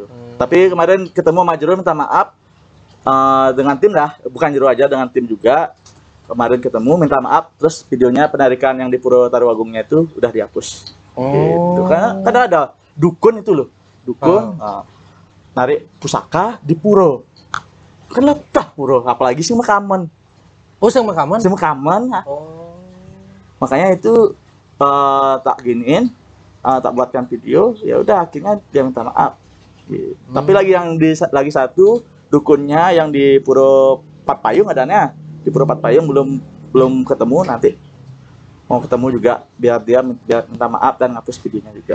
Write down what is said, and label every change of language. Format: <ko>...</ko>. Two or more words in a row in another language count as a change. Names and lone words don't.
<id>Tapi kemarin ketemu sama Jero minta maaf dengan tim lah, bukan Jero aja, dengan tim juga. Kemarin ketemu minta maaf, terus videonya penarikan yang di Pura Tarwagungnya itu udah dihapus. Gitu. Karena ada dukun itu loh, dukun narik pusaka di pura. Kan letah pura, apalagi sih makaman. Oh, sing makaman? Sing makaman. Makanya itu tak giniin, tak buatkan video, ya udah akhirnya dia minta maaf. Gitu. Tapi lagi satu dukunnya yang di Pura Patpayung adanya. Di Pura Patpayung belum ketemu, nanti mau ketemu juga biar dia minta maaf dan ngapus videonya juga.</id>